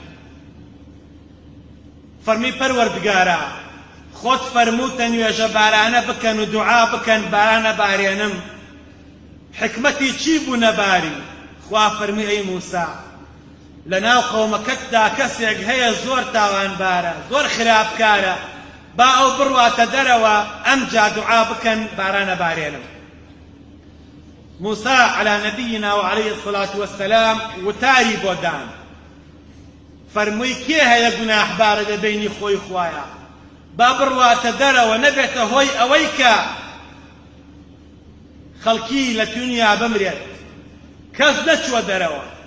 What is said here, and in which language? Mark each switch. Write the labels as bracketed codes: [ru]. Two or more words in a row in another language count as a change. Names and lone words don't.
[ckb] فەرمی پەروەردگارە خۆت فەرمووتە نوێژە بارانە بکەن و دوعا بکەن باران نەبارێنم، حکمەتی چی بوو نەباری؟ خوا فەرمی ئەی موسى لەناو قەومەکەتدا کەسێک هەیە زۆر تاوانبارە، زۆر خراپکارە، با ئەو بڕواتە دەرەوە ئەمجا دوعا بکەن باران نەبارێنم. موسى [ar] على نبينا وعليه الصلاة والسلام [ckb] وتاری بۆ دان، فەرمووی کێ هەیە گوناحبارە لە بینی خۆی خوایە، با بڕواتە دەرەوە نەبێتە هۆی ئەوەی کە خەڵکی لە دونیا بمرێت، کەس نەچوە دەرەوە.